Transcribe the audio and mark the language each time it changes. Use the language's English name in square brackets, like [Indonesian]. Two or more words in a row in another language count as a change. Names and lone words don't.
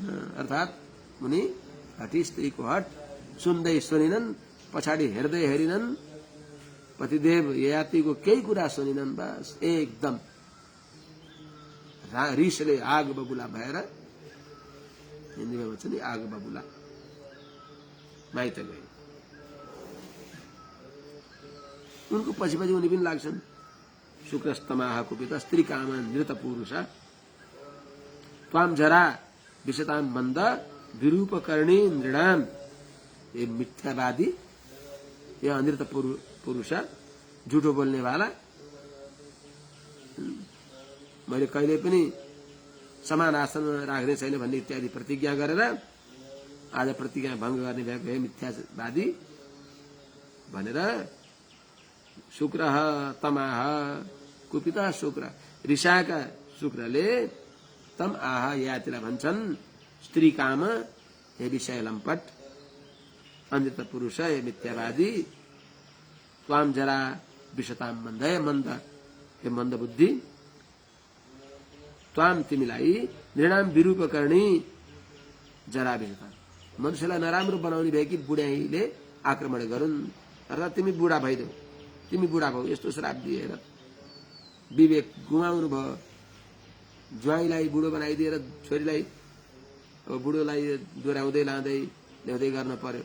[Nepali] अर्थात् उनी हठी स्त्रीको हट सुन्दै सुनिनन्, पछाडि हेर्दै हेरिनन्, पतिदेव ययातिको केही कुरा सुनिनन्। बस एकदम रिसले [Hindi] आग बबुला [Nepali] भएर, हिन्दीमा भन्छ नि [Hindi] आग बबुला, [Nepali] माइत गए। उनको पछि पछि उनी पनि लाग्छन्। [Sanskrit] शुक्रस्तमाह कुपित स्त्री कामा नृत पुरुष त्वाम जरा विशताम मन्द विरूपकर्णी नृणाम। ये मिथ्यावादी, ये अनृत पुरुष, [Nepali] झुठो बोल्ने वाला, मैले कहिले पनि समान आसनमा राख्ने छैन भन्ने इत्यादि प्रतिज्ञा गरेर आज प्रतिज्ञा भङ्ग गर्ने भएको हे मिथ्यावादी भनेर [Sanskrit] शुक्र तमाह कुपिता शुक्र, [Nepali] रिसाएका शुक्रले [Sanskrit] तम आह [Nepali] यातिलाई भन्छन् स्त्री काम, हे विषय लम्पट, अनृत पुरुष, हे मिथ्यावादी, [Sanskrit] त्वाम जरा विषताम मन्द, [Nepali] हे मन्द, हे मन्द बुद्धि, त्वाम तिमीलाई [Sanskrit] नृणाम विरूपकर्णी जरा विषता, [Nepali] मनुष्यलाई नराम्रो बनाउने भए कि बुढाइले आक्रमण गरून्, अर्थात् तिमी बुढा भइदेऊ, तिमी बुढा भौ, यस्तो श्राप दिएर विवेक गुमाउनु भयो। ज्वाइँलाई बुढो बनाइदिएर छोरीलाई अब बुढोलाई दोहोऱ्याउँदै लाँदै ल्याउँदै गर्न पर्यो।